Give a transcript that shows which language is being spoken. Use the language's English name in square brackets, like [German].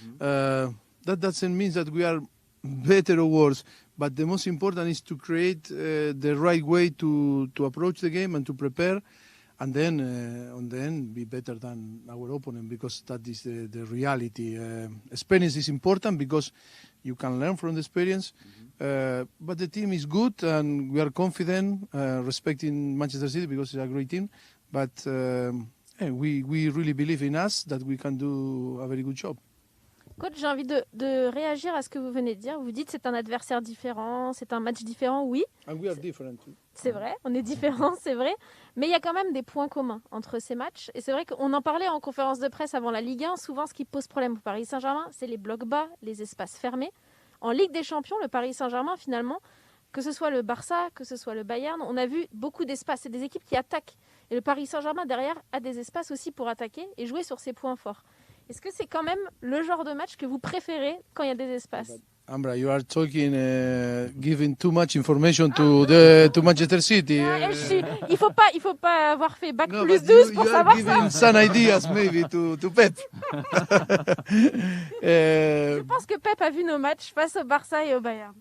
[English] That doesn't mean that we are better or worse, but the most important is to create the right way to approach the game and to prepare, and then on the end be better than our opponent, because that is the reality. Experience is important because you can learn from the experience, but the team is good and we are confident, respecting Manchester City because it's a great team, but we really believe in us that we can do a very good job. [French] Coach, j'ai envie de réagir à ce que vous venez de dire. Vous dites c'est un adversaire différent, c'est un match différent, oui. [English] And we are different too. [French] C'est vrai, on est différents, c'est vrai. Mais il y a quand même des points communs entre ces matchs. Et c'est vrai qu'on en parlait en conférence de presse avant la Ligue 1. Souvent, ce qui pose problème au Paris Saint-Germain, c'est les blocs bas, les espaces fermés. En Ligue des Champions, le Paris Saint-Germain, finalement, que ce soit le Barça, que ce soit le Bayern, on a vu beaucoup d'espaces. C'est des équipes qui attaquent. Et le Paris Saint-Germain, derrière, a des espaces aussi pour attaquer et jouer sur ses points forts. Est-ce que c'est quand même le genre de match que vous préférez quand il y a des espaces? [English] Ambra, you are talking, giving too much information to Manchester City. [French] Il faut pas avoir fait bac plus 12 pour savoir ça. [English] You are giving some ideas maybe to Pep. [French] Je pense que Pep a vu nos matchs face au Barça et au Bayern.